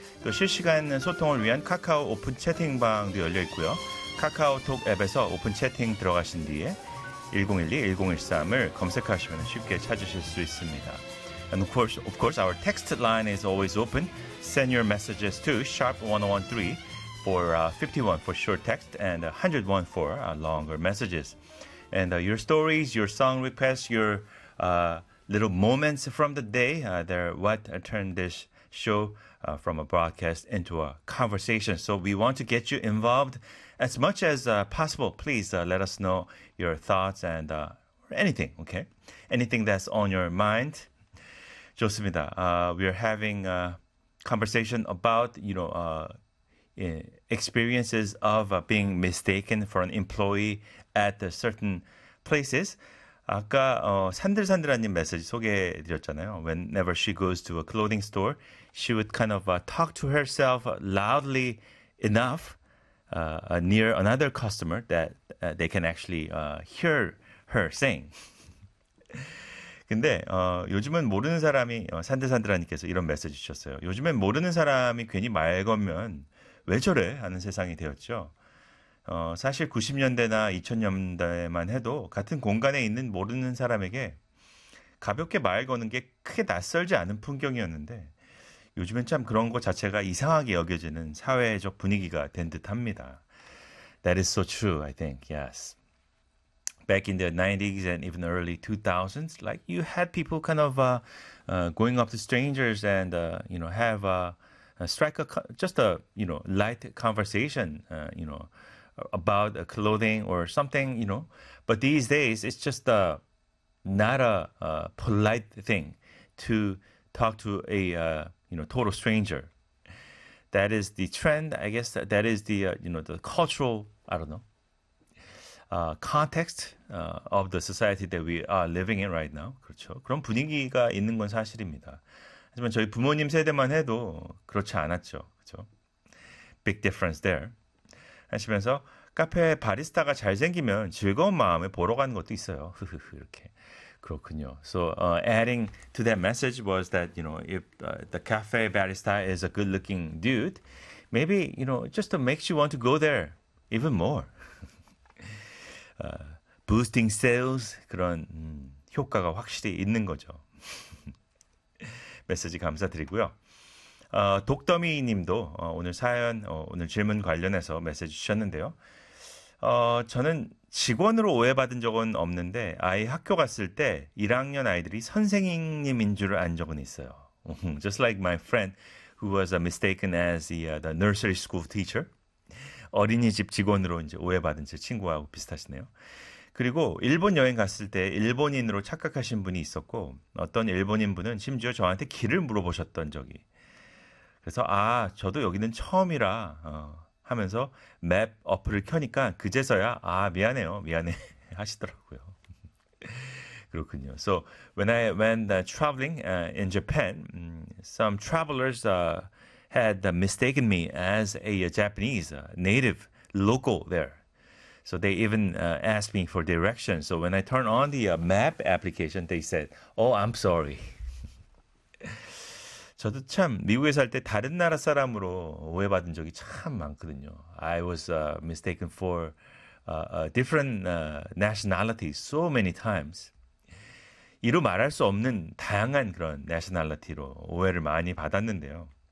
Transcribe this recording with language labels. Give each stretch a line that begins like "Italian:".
Korean: 또 실시간 소통을 위한 카카오 오픈 채팅방도 열려 있고요. 카카오톡 앱에서 오픈 채팅 들어가신 뒤에 1012-1013을 검색하시면 쉽게 찾으실 수 있습니다.
English: And of course, our text line is always open. Send your messages to sharp1013 for 51 for short text and 101 for longer messages. And your stories, your song requests, your little moments from the day, they're what turned this show from a broadcast into a conversation. So we want to get you involved as much as possible. Please let us know your thoughts and anything, okay? Anything that's on your mind.
Korean: 좋습니다.
English: We are having a conversation about, you know, experiences of being mistaken for an employee at certain places.
Korean: 아까 산들산들한님 메시지 소개해드렸잖아요.
English: Whenever she goes to a clothing store, she would kind of talk to herself loudly enough near another customer that they can actually hear her saying.
Korean: 근데 요즘은 모르는 사람이 산들산들한님께서 이런 메시지 주셨어요. 요즘엔 모르는 사람이 괜히 말 걸면 왜 저래? 하는 세상이 되었죠. 사실 90년대나 2000년대만 해도 같은 공간에 있는 모르는 사람에게 가볍게 말 거는 게 크게 낯설지 않은 풍경이었는데 요즘엔 참 그런 것 자체가 이상하게 여겨지는 사회적 분위기가 된 듯합니다.
English: That is so true, I think, yes. Back in the 90s and even early 2000s, like you had people kind of going up to strangers and, you know, have a light conversation, you know, about clothing or something, you know. But these days, it's just not a polite thing to talk to a, you know, total stranger. That is the trend, I guess, that is the, you know, the cultural, I don't know, context of the society that we are living in right now.
Korean: 그렇죠. 그런 분위기가 있는 건 사실입니다. 하지만 저희 부모님 세대만 해도 그렇지 않았죠. 그렇죠?
English: Big difference there.
Korean: 하시면서 카페 바리스타가 잘생기면 즐거운 마음에 보러 가는 것도 있어요. 이렇게. 그렇군요.
English: So adding to that message was that, you know, if the cafe barista is a good-looking dude, maybe, you know, just to make you want to go there even more. boosting sales,
Korean: 그런 효과가 확실히 있는 거죠. 메시지 감사드리고요. 독더미 님도 오늘 사연, 오늘 질문 관련해서 메시지 주셨는데요. 저는 직원으로 오해받은 적은 없는데 아이 학교 갔을 때 1학년 아이들이 선생님인 줄 안 적은 있어요.
English: Just like my friend who was mistaken as the nursery school teacher.
Korean: 어린이집 직원으로 이제 오해받은 제 친구하고 비슷하시네요. 그리고 일본 여행 갔을 때 일본인으로 착각하신 분이 있었고 어떤 일본인 분은 심지어 저한테 길을 물어보셨던 적이. 그래서 아 저도 여기는 처음이라 하면서 맵 어플을 켜니까 그제서야 아 미안해요 미안해 하시더라고요. 그렇군요.
English: So when I went traveling in Japan, some travelers had mistaken me as a Japanese native local there. So they even asked me for directions. So when I turned on the map application, they said, "Oh, I'm sorry."
Korean: 저도 참 미국에 살 때 다른 나라 사람으로 오해받은 적이 참 많거든요.
English: I was mistaken for different nationality so many times.
Korean: 이로 말할 수 없는 다양한 그런 nationality로 오해를 많이 받았는데요.